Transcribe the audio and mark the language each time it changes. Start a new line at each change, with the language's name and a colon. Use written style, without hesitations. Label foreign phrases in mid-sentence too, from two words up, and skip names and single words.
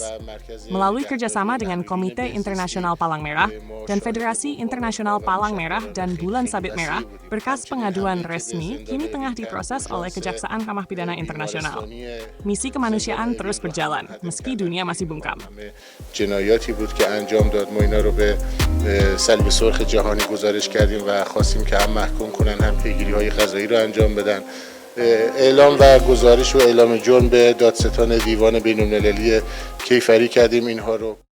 Indonesian: Melalui kerjasama dengan Komite Internasional Palang Merah dan Federasi Internasional Palang Merah dan Bulan Sabit Merah, berkas pengaduan resmi kini tengah diproses oleh Kejaksaan Kamah Pidana Internasional. Misi kemanusiaan terus berjalan, meski dunia masih bungkam.
Persian: جنایاتی بود که انجام داد. ما اینا رو به صلیب سرخ جهانی گزارش کردیم و خواستیم که هم محکوم کنن هم پیگیری‌های قضایی رو انجام بدن. اعلام و گزارش و اعلام جرم به دادستان دیوان بین‌المللی کیفری کردیم اینها رو.